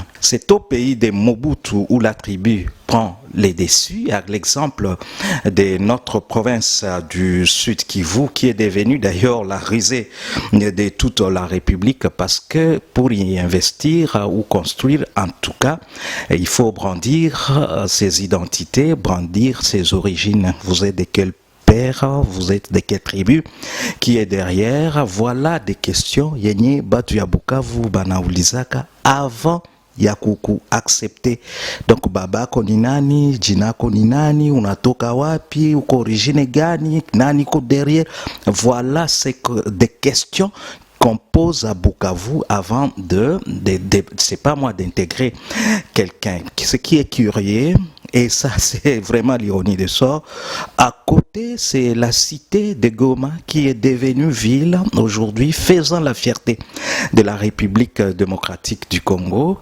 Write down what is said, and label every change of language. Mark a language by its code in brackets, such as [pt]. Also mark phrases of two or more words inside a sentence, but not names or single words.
[fr] C'est au pays de Mobutu où la tribu prend les déçus, à l'exemple de notre province du Sud Kivu, qui est devenue d'ailleurs la risée de toute la République, parce que pour y investir ou construire, en tout cas, il faut brandir ses identités, brandir ses origines. Vous êtes de quel père, vous êtes de quelle tribu, qui est derrière? Voilà des questions [sw] yenye batu ya Bukavu banaulizaka avant ya kuku accepter. Donc babako ni nani, jinako ni nani, unatoka wapi, uko origine gani, nani ko derrière. [fr] Voilà, c'est des questions qu'on pose à Bukavu avant c'est pas moi d'intégrer quelqu'un. Ce qui est curieux, et ça c'est vraiment l'ironie de ça, à côté c'est la cité de Goma qui est devenue ville aujourd'hui, faisant la fierté de la République démocratique du Congo.